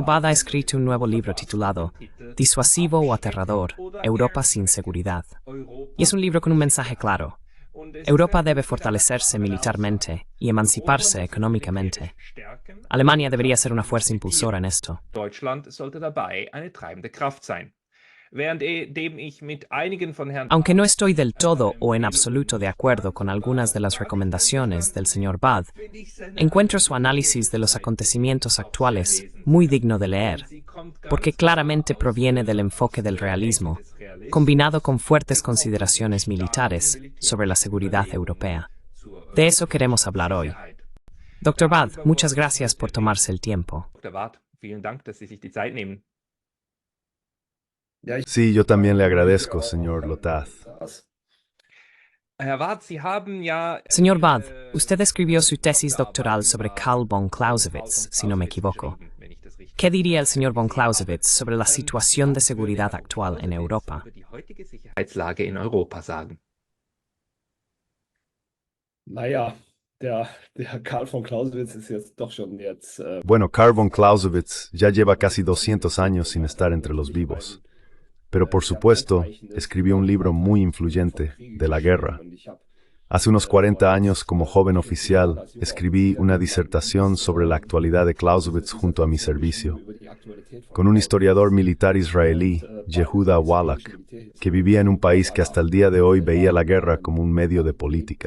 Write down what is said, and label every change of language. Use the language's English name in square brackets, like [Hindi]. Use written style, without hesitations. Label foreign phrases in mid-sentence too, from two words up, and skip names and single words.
[Spanish] Wad ha escrito un nuevo libro titulado Disuasivo o aterrador, Europa sin seguridad. Y es un libro con un mensaje claro. Europa debe fortalecerse militarmente y emanciparse económicamente. Alemania debería ser una fuerza impulsora en esto. [German] Deutschland sollte dabei eine treibende Kraft sein. Währenddem ich mit einigen von Herrn [Spanish] Aunque no estoy del todo o en absoluto de acuerdo con algunas de las recomendaciones del señor Wad, encuentro su análisis de los acontecimientos actuales muy digno de leer, porque claramente proviene del enfoque del realismo, combinado con fuertes consideraciones militares sobre la seguridad europea. De eso queremos hablar hoy. Dr. Wad, muchas gracias por tomarse el tiempo. [German] Dr. Wad, vielen Dank, dass Sie sich die Zeit nehmen. [Spanish] Sí, yo también le agradezco, señor Lotaz. [German] Herr Wad, Sie haben ja [Spanish] Señor Wad, usted escribió su tesis doctoral sobre Karl von Clausewitz, si no me equivoco. ¿Qué diría el señor von Clausewitz sobre la situación de seguridad actual en Europa? [German] über die heutige Sicherheitslage in Europa sagen? Der Karl von Clausewitz ist jetzt doch schon [Spanish] Bueno, Karl von Clausewitz ya lleva casi 200 años sin estar entre los vivos. Pero por supuesto, escribió un libro muy influyente, de la guerra. Hace unos 40 años, como joven oficial, escribí una disertación sobre la actualidad de Clausewitz junto a mi servicio, con un historiador militar israelí, Yehuda Wallach, que vivía en un país que hasta el día de hoy veía la guerra como un medio de política.